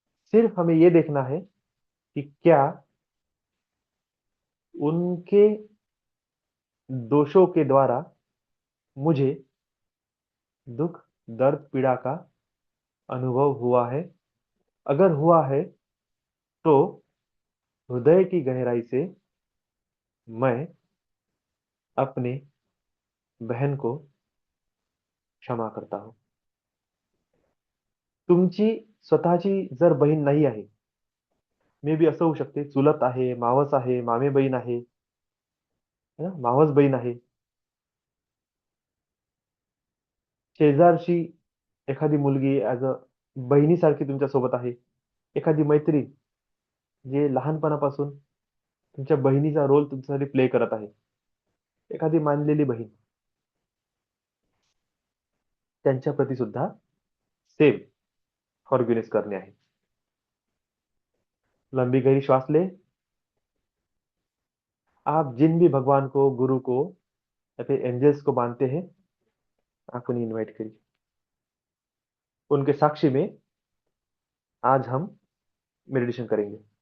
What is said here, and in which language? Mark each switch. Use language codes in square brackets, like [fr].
[hi] सिर्फ हमें ये देखना है कि क्या उनके दोषों के द्वारा मुझे दुख, दर्द, पीड़ा का अनुभव हुआ है। अगर हुआ है तो हृदय की गहराई से मैं अपने बहन को क्षमा करता हूं। [mr] तुमची स्वतःची जर बहीण नाही आहे, [en] maybe [mr] असं होऊ शकते, चुलत आहे, मावस आहे, मामे बहीण आहे, है ना, मावस बहीण आहे, शेजारची एखादी मुलगी [en] as a [mr] बहिणीसारखी तुमच्या सोबत आहे, एखादी मैत्रीण जे लहानपणापासून तुमच्या बहिणीचा रोल तुमच्यासाठी प्ले करत आहे, एखादी मानलेली बहीण, त्यांच्या प्रती सुद्धा [en] same forgiveness [hi] करने [mr] आहे। [hi] लंबी गहरी श्वास ले। आप जिन भी भगवान को, गुरु को या फिर एंजल्स को मानते हैं, आप उन्हें इनवाइट करिए। उनके साक्षी में आज हम मेडिटेशन करेंगे।